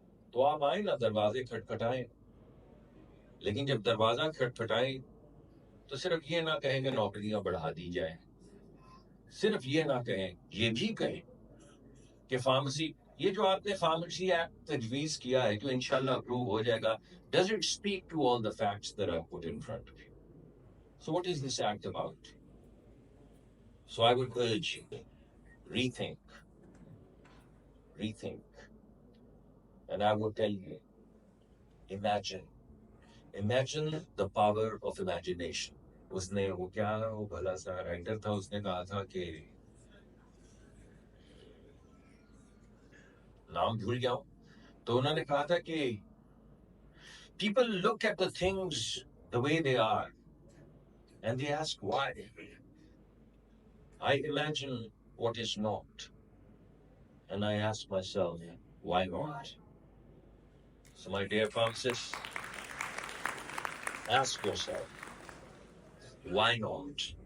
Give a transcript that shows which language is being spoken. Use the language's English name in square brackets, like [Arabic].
[Urdu] تو آپ آئیں نا، دروازے کھٹکھٹائیں، لیکن جب دروازہ کھٹکھٹائیں تو صرف یہ نہ کہیں کہ نوکریاں بڑھا دی جائیں، صرف یہ نہ کہیں، یہ بھی کہیں کہ فارمیسی، یہ جو آپ نے فارمیسی ایکٹ تجویز کیا ہے جو انشاءاللہ اپروو ہو جائے گا، [English] does it speak to all the facts that I've put in front of you? So what is this act about? So I would urge you, rethink, rethink. And I would tell you, imagine the power of imagination. [Urdu] اس نے وہ کیا وہ بھلا سا writer تھا، اس نے کہا تھا کہ نام بھول گیا ہوں، تو انہوں نے کہا تھا کہ [English] people look at the things the way they are and they ask why. I imagine what is not and I ask myself, why not? So my dear pharmacists, ask yourself, why not?